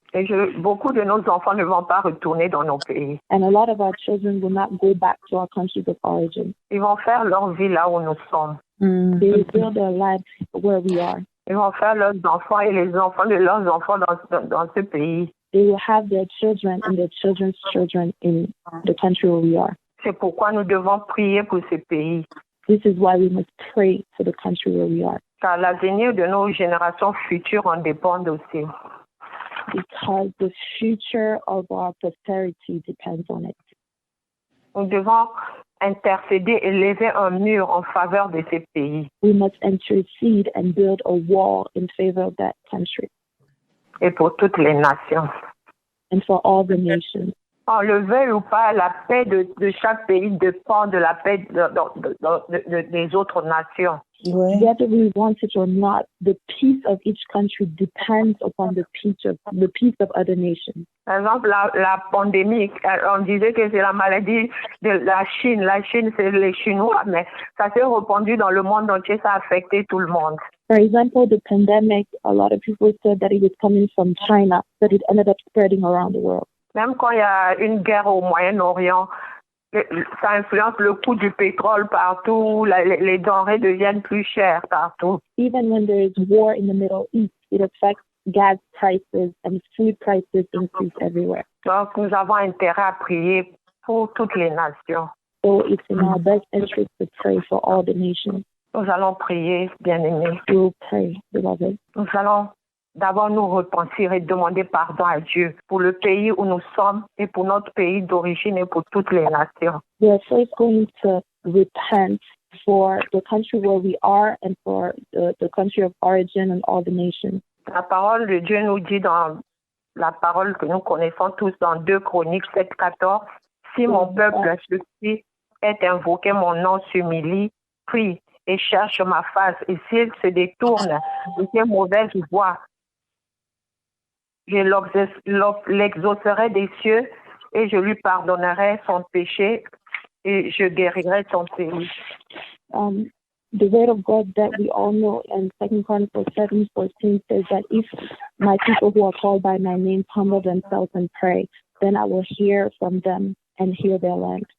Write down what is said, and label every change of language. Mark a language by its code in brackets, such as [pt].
[fr] Et beaucoup de nos enfants ne vont pas retourner dans nos pays. [en] And a lot of our children will not go back to our countries of origin. [fr] Ils vont faire leur vie là où nous sommes. [en] They will build their lives where we are. [fr] Ils vont faire leurs enfants et les enfants de leurs enfants dans ce pays. [en] They will have their children and their children's children in the country where we are. [fr] C'est pourquoi nous devons prier pour ce pays. [en] This is why we must pray for the country where we are. [fr] Car l'avenir de nos générations futures en dépend aussi. [en] Because the future of our posterity depends on it. [fr] Nous devons intercéder et lever un mur en faveur de ces pays. [en] We must intercede and build a wall in favor of that country. [fr] Et pour toutes les nations. [en] And for all the nations. [fr] On le veuille ou pas, la paix de chaque pays dépend de la paix des autres nations. [en] Whether we want it or not, the peace of each country depends upon the peace of other nations. [fr] Par exemple, la pandémie, on disait que c'est la maladie de la Chine. La Chine, c'est les Chinois, mais ça s'est répandu dans le monde entier, ça a affecté tout le monde. [en] For example, the pandemic, a lot of people said that it was coming from China, but it ended up spreading around the world. [fr] Même quand il y a une guerre au Moyen-Orient, ça influence le coût du pétrole partout, les denrées deviennent plus chères partout. [en] Even when there is war in the Middle East, it affects gas prices and food prices increase everywhere. [fr] Donc, nous avons intérêt à prier pour toutes les nations. [en] So it's in our best interest to pray for all the nations. [fr] Nous allons prier, bien-aimés. [en] We will pray, beloved. [fr] Nous allons d'abord nous repentir et demander pardon à Dieu pour le pays où nous sommes et pour notre pays d'origine et pour toutes les nations. [en] We are first going to repent for the country where we are and for the country of origin and all the nations. [fr] La parole de Dieu nous dit dans la parole que nous connaissons tous dans 2 Chroniques 7:14, si mon peuple ceci est invoqué, mon nom s'humilie, prie et cherche ma face, et s'il se détourne de ses mauvaises voies, je l'exaucerai des cieux et je lui pardonnerai son péché et je guérirai son pays. [en] The word of God that we all know in 2 Chronicles 7:14 says that if my people who are called by my name humble themselves and pray, then I will hear from them and heal their land.